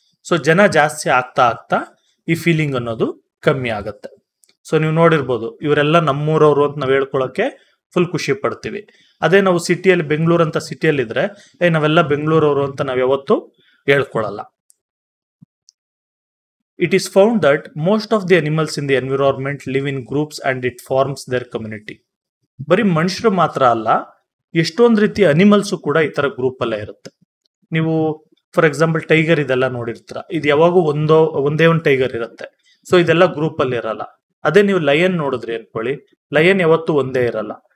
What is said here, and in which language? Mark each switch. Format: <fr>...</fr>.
<kn>So ಜನ ಜಾಸ್ತಿ ಆಗ್ತಾ ಆಗ್ತಾ ಈ ಫೀಲಿಂಗ್ ಅನ್ನೋದು ಕಮ್ಮಿ ಆಗುತ್ತೆ. ಸೊ ನೀವು ನೋಡಿರ್ಬೋದು, ಇವರೆಲ್ಲ ನಮ್ಮೂರವರು ಅಂತ ನಾವು ಹೇಳ್ಕೊಳಕ್ಕೆ ಫುಲ್ ಖುಷಿ ಪಡ್ತೀವಿ. ಅದೇ ನಾವು ಸಿಟಿಯಲ್ಲಿ, ಬೆಂಗಳೂರು ಅಂತ ಸಿಟಿಯಲ್ಲಿ ಇದ್ರೆ ನಾವೆಲ್ಲ ಬೆಂಗಳೂರವರು ಅಂತ ನಾವು ಯಾವತ್ತೂ ಹೇಳ್ಕೊಳಲ್ಲ.</kn> <en>It is found that most of the animals in the environment live in groups and it forms their community.</en> <kn>ಬರೀ ಮನುಷ್ಯರು ಮಾತ್ರ ಅಲ್ಲ, ಎಷ್ಟೊಂದು ರೀತಿ ಅನಿಮಲ್ಸು ಕೂಡ ಈ ತರ ಗ್ರೂಪ್ ಅಲ್ಲೇ ಇರುತ್ತೆ. ನೀವು ಫಾರ್ ಎಕ್ಸಾಂಪಲ್ ಟೈಗರ್ ಇದೆಲ್ಲ ನೋಡಿರ್ತೀರ, ಇದು ಯಾವಾಗೂ ಒಂದೇ ಒಂದು ಟೈಗರ್ ಇರುತ್ತೆ. ಸೊ ಇದೆಲ್ಲ ಗ್ರೂಪ್ ಅಲ್ಲಿ ಇರಲ್ಲ. ಅದೇ ನೀವು ಲಯನ್ ನೋಡಿದ್ರಿ ಅನ್ಕೊಳ್ಳಿ, ಲಯನ್ ಯಾವತ್ತೂ ಒಂದೇ ಇರಲ್ಲ.</kn>